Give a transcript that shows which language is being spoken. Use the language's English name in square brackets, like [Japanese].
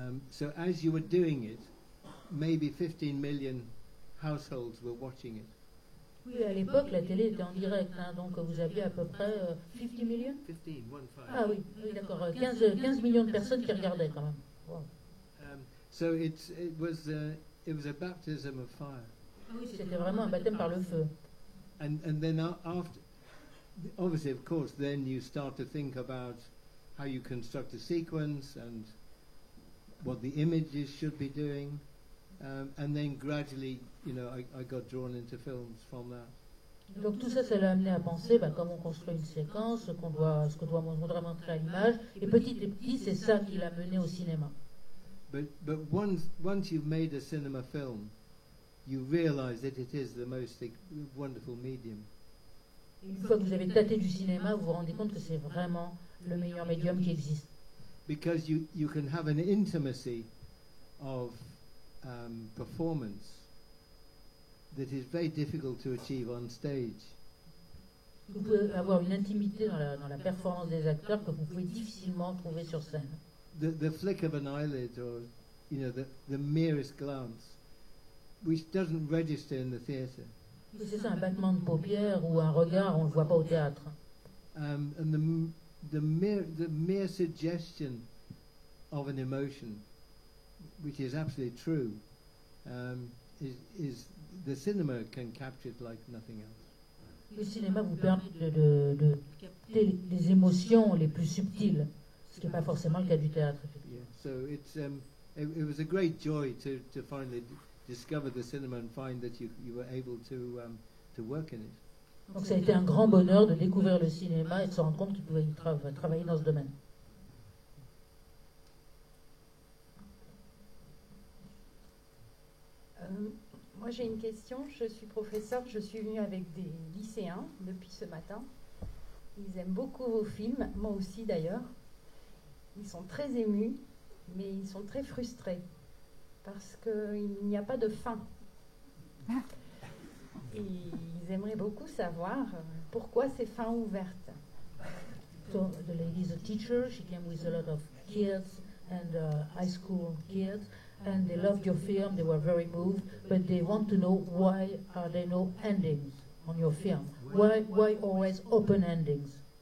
[English] So as you were doing it, maybe 15 million households were watching it. [French] Oui, à l'époque, la télé était en direct, donc vous aviez à peu près 50 millions. 15. Ah oui, d'accord, 15 millions de personnes qui regardaient quand même. Wow. [English] So it was a baptism of fire. [French] Ah oui, c'était vraiment un baptême par le feu. [English] And then after, obviously, of course, then you start to think about how you construct a sequence and what the images should be doing. And then gradually, I got drawn into films from that. [French] Donc tout ça, ça l'a amené à penser comment on construit une séquence, ce qu'on doit montrer à l'image. Et petit, c'est ça qui l'a mené au cinéma. [English] But once you've made a cinema film, you realize that it is the most wonderful medium. [French] Une fois que vous avez tâté du cinéma, vous vous rendez compte que c'est vraiment le meilleur médium qui existe. [English] Because you can have an intimacy of performance that is very difficult to achieve on stage. [French] Vous pouvez avoir une intimité dans la performance des acteurs que vous pouvez difficilement trouver sur scène. [English] The flick of an eyelid, or the merest glance, which doesn't register in the theatre. [French] C'est ça, un battement de paupières ou un regard, on ne le voit pas au théâtre. [English] And the mere suggestion of an emotion, which is absolutely true, is the cinema can capture it like nothing else. [French] Le cinéma vous permet de capter les émotions les plus subtiles, ce qui n'est pas forcément le cas du théâtre. Yeah. [English] So it was a great joy to finally discover the cinema and find that you were able to work in it. [French] Donc ça a été un grand bonheur de découvrir le cinéma et de se rendre compte qu'il pouvait travailler dans ce domaine. Moi j'ai une question, je suis professeure, je suis venue avec des lycéens depuis ce matin. Ils aiment beaucoup vos films, moi aussi d'ailleurs. Ils sont très émus, mais ils sont très frustrés parce qu'il n'y a pas de fin. Et ils aimeraient beaucoup savoir pourquoi ces fins ouvertes. [English] So the lady is a teacher, she came with a lot of kids and high school kids. And they loved your film, they were very moved, but they want to know why are there no endings on your film? Why always open endings?